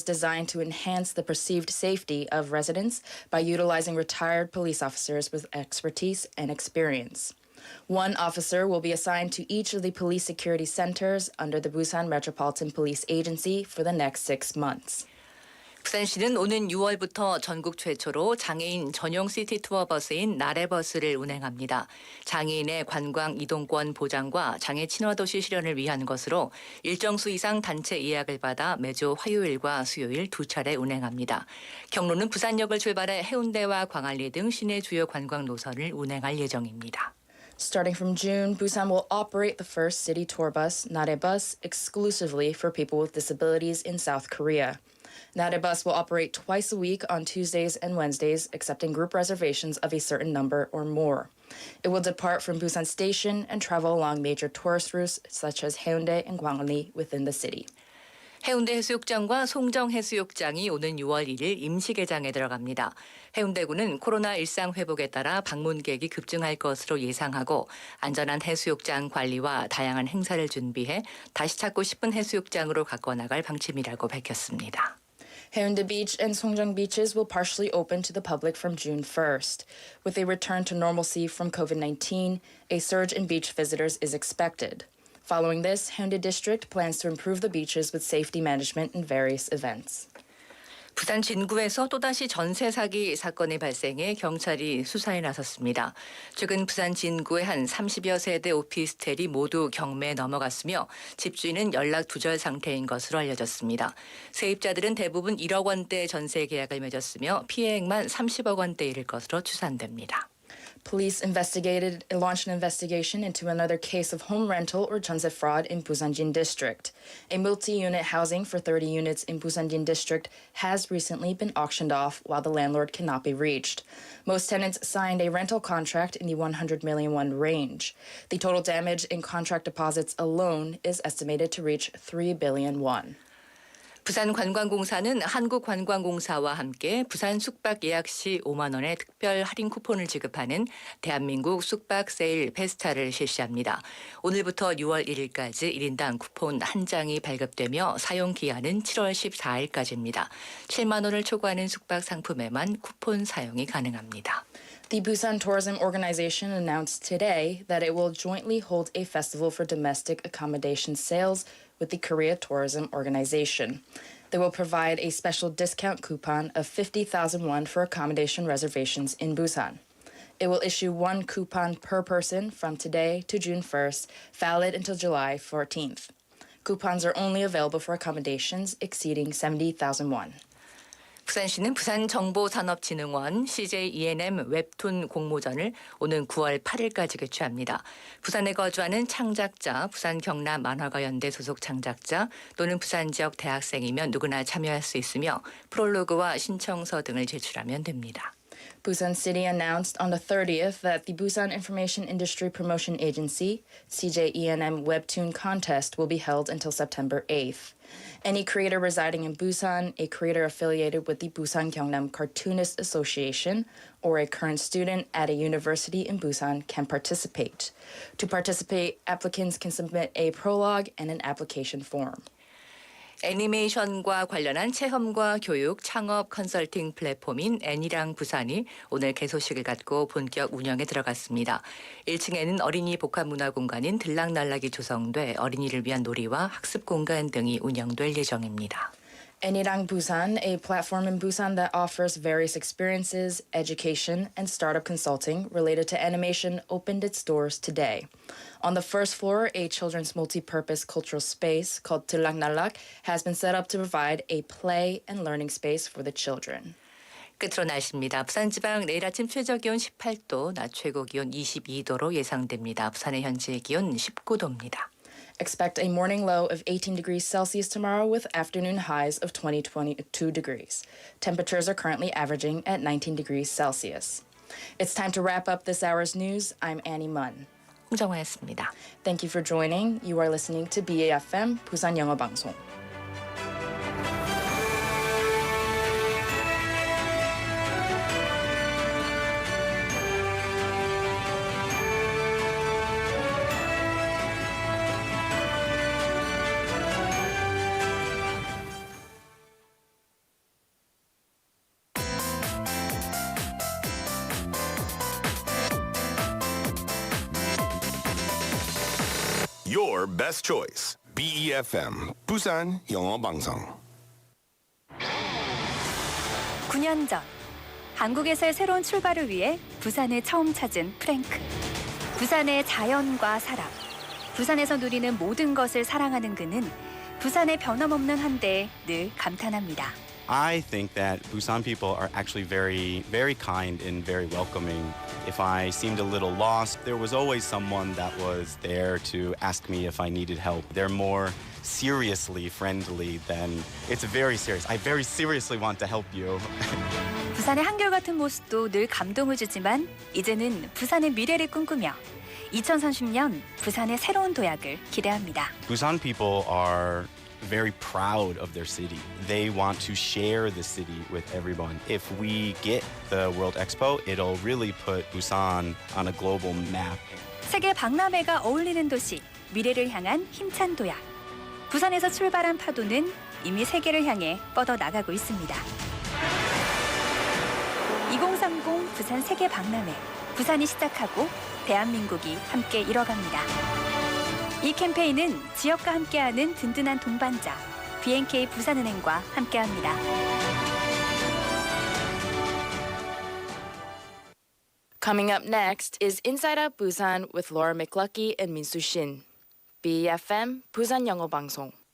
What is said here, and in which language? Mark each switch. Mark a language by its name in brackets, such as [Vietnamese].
[English] designed to enhance the perceived safety of residents by utilizing retired police officers with expertise and experience. One officer will be assigned to each of the police security centers under the Busan Metropolitan Police Agency for the next 6 months. [Korean] 부산시는 오는 6월부터 전국 최초로 장애인 전용 시티 투어 버스인 나래버스를 운행합니다. 장애인의 관광 이동권 보장과 장애 친화 도시 실현을 위한 것으로 일정 수 이상 단체 예약을 받아 매주 화요일과 수요일 2차례 운행합니다. 경로는 부산역을 출발해 해운대와 광안리 등 시내 주요 관광 노선을 운행할 예정입니다. [English] Starting from June, Busan will operate the first city tour bus, Narebus, exclusively for people with disabilities in South Korea. Narebus will operate twice a week on Tuesdays and Wednesdays, accepting group reservations of a certain number or more. It will depart from Busan Station and travel along major tourist routes such as Haeundae and Gwanghwaneoli within the city. [Korean] 해운대 해수욕장과 송정 해수욕장이 오는 6월 1일 임시 개장에 들어갑니다. 해운대구는 코로나 일상 회복에 따라 방문객이 급증할 것으로 예상하고 안전한 해수욕장 관리와 다양한 행사를 준비해 다시 찾고 싶은 해수욕장으로 바꿔나갈 방침이라고 밝혔습니다. [English] Haeundae Beach and Songjang beaches will partially open to the public from June 1st. With a return to normalcy from COVID-19, a surge in beach visitors is expected. Following this, Haeundae District plans to improve the beaches with safety management and various events. [Korean] 부산 진구에서 또다시 전세 사기 사건이 발생해 경찰이 수사에 나섰습니다. 최근 부산 진구의 한 30여 세대 오피스텔이 모두 경매에 넘어갔으며 집주인은 연락 두절 상태인 것으로 알려졌습니다. 세입자들은 대부분 1억 원대 전세 계약을 맺었으며 피해액만 30억 원대에 이를 것으로 추산됩니다. [English] Police launched an investigation into another case of home rental or jeonse fraud in Busanjin District. A multi-unit housing for 30 units in Busanjin District has recently been auctioned off while the landlord cannot be reached. Most tenants signed a rental contract in the 100 million won range. The total damage in contract deposits alone is estimated to reach 3 billion won. [Korean] 부산관광공사는 한국관광공사와 함께 부산 숙박 예약 시 5만 원의 특별 할인 쿠폰을 지급하는 대한민국 숙박 세일 페스타를 실시합니다. 오늘부터 6월 1일까지 1인당 쿠폰 한 장이 발급되며 사용 기한은 7월 14일까지입니다. 7만 원을 초과하는 숙박 상품에만 쿠폰 사용이 가능합니다. [English] The Busan Tourism Organization announced today that it will jointly hold a festival for domestic accommodation sales with the Korea Tourism Organization. They will provide a special discount coupon of 50,000 won for accommodation reservations in Busan. It will issue one coupon per person from today to June 1st, valid until July 14th. Coupons are only available for accommodations exceeding 70,000 won. [Korean] 부산시는 부산정보산업진흥원 CJ E&M 웹툰 공모전을 오는 9월 8일까지 개최합니다. 부산에 거주하는 창작자, 부산 경남 만화가연대 소속 창작자 또는 부산 지역 대학생이면 누구나 참여할 수 있으며 프롤로그와 신청서 등을 제출하면 됩니다. [English] Busan City announced on the 30th that the Busan Information Industry Promotion Agency, CJ E&M Webtoon Contest will be held until September 8th. Any creator residing in Busan, a creator affiliated with the Busan Gyeongnam Cartoonist Association, or a current student at a university in Busan can participate. To participate, applicants can submit a prologue and an application form. [Korean] 애니메이션과 관련한 체험과 교육, 창업 컨설팅 플랫폼인 애니랑 부산이 오늘 개소식을 갖고 본격 운영에 들어갔습니다. 1층에는 어린이 복합문화공간인 들락날락이 조성돼 어린이를 위한 놀이와 학습 공간 등이 운영될 예정입니다. [English] Arirang Busan, a platform in Busan that offers various experiences, education, and startup consulting related to animation, opened its doors today. On the first floor, a children's multi-purpose cultural space called 들락날락 has been set up to provide a play and learning space for the children. [Korean] 끝으로 날씨입니다. 부산지방 내일 아침 최저기온 18도, 낮 최고기온 22도로 예상됩니다. 부산의 현재 기온 19도입니다. [English] Expect a morning low of 18 degrees Celsius tomorrow with afternoon highs of 22 degrees. Temperatures are currently averaging at 19 degrees Celsius. It's time to wrap up this hour's news. I'm Annie Munn. [Korean] 홍정화였습니다. [English] Thank you for joining. You are listening to BAFM 부산영어방송. your best choice. [Korean] BEFM 부산영어방송. 9년 전 한국에서의 새로운 출발을 위해 부산을 처음 찾은 프랭크. 부산의 자연과 사람, 부산에서 누리는 모든 것을 사랑하는 그는 부산의 변함없는 한대에 늘 감탄합니다. [English] I think that Busan people are actually very, very kind and very welcoming. If I seemed a little lost, there was always someone that was there to ask me if I needed help. They're more seriously friendly than it's very serious. I very seriously want to help you. [Korean] 부산의 한결같은 모습도 늘 감동을 주지만 이제는 부산의 미래를 꿈꾸며 2030년 부산의 새로운 도약을 기대합니다. [English] Busan people are very proud of their city. They want to share the city with everyone. If we get the World Expo, it'll really put Busan on a global map. [Korean] 세계 박람회가 어울리는 도시, 미래를 향한 힘찬 도약. 부산에서 출발한 파도는 이미 세계를 향해 뻗어 나가고 있습니다. 2030 부산 세계 박람회. 부산이 시작하고 대한민국이 함께 이뤄갑니다. 이 캠페인은 지역과 함께하는 든든한 동반자 BNK 부산은행과 함께합니다. [English] Coming up next is Inside Out Busan with Laura McLucky and Minsu Shin. [Korean] BFM 부산영어방송.